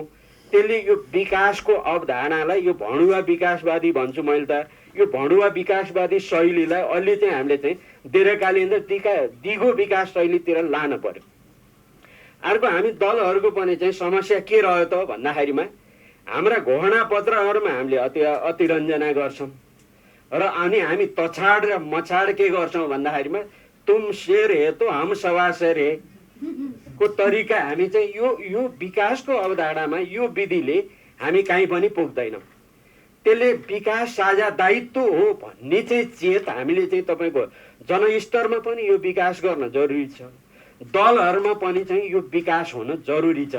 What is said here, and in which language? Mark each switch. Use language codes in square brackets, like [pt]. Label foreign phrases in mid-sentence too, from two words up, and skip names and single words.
[ne] त्यसले यो विकासको अवधारणालाई यो भणुवा विकासवादी भन्छु मैले त, यो भणुवा विकासवादी शैलीलाई अलि चाहिँ हामीले चाहिँ दीर्घकालीन र दिगो विकास शैलीतिर लान पर्यो। अर्को हामी दलहरूको पनि चाहिँ समस्या के रह्यो त भन्दाखेरिमा हाम्रा घोषणा पत्रहरूमा हामीले अतिरञ्जना गर्छौँ र अनि हामी तछाड र मछाड के गर्छौँ भन्दाखेरिमा [hi] तुम शेर हे तो हम सवा शेर हे [ne] को तरिका हामी चाहिँ यो विकासको अवधारणामा यो विधिले हामी कहीँ पनि पुग्दैनौँ। त्यसले विकास साझा दायित्व हो भन्ने चाहिँ चेत हामीले चाहिँ तपाईँको जनस्तरमा पनि यो विकास गर्न जरुरी छ, दलहरूमा पनि चाहिँ यो विकास हुन जरुरी छ।